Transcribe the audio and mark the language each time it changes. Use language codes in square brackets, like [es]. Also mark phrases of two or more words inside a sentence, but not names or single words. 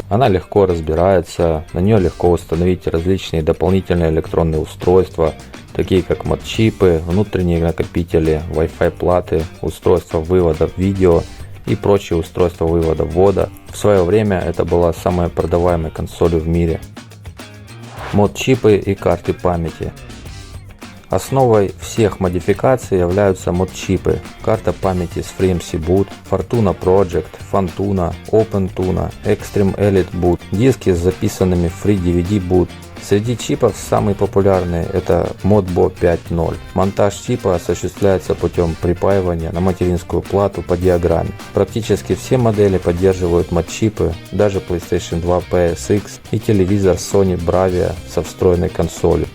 [ru] Она легко разбирается, на нее легко установить различные дополнительные электронные устройства, такие как мод-чипы, внутренние накопители, Wi-Fi платы, устройства вывода видео и прочие устройства вывода-ввода. В свое время это была самая продаваемая консоль в мире. Мод-чипы и карты памяти. Основой всех модификаций являются мод-чипы. Карта памяти с FreeMC Boot, Fortuna Project, Fontuna, OpenTuna, Extreme Elite Boot, диски с записанными FreeDVD Boot. Среди чипов самые популярные это Modbo 5.0. Монтаж чипа осуществляется путем припаивания на материнскую плату по диаграмме. Практически все модели поддерживают мод-чипы, даже PlayStation 2 PSX и телевизор Sony Bravia со встроенной консолью.